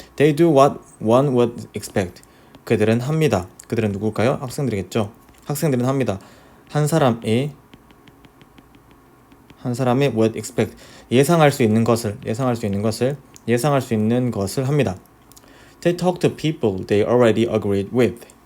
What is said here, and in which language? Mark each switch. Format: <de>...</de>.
<en>They do what one would expect.</en> <ko>그들은 합니다. 그들은 누굴까요? 학생들이겠죠. 학생들은 합니다. 한 사람이</ko> <en>would expect.</en> <ko>예상할 수 있는 것을 합니다.</ko> <en>They talk to people they already agreed with.</en>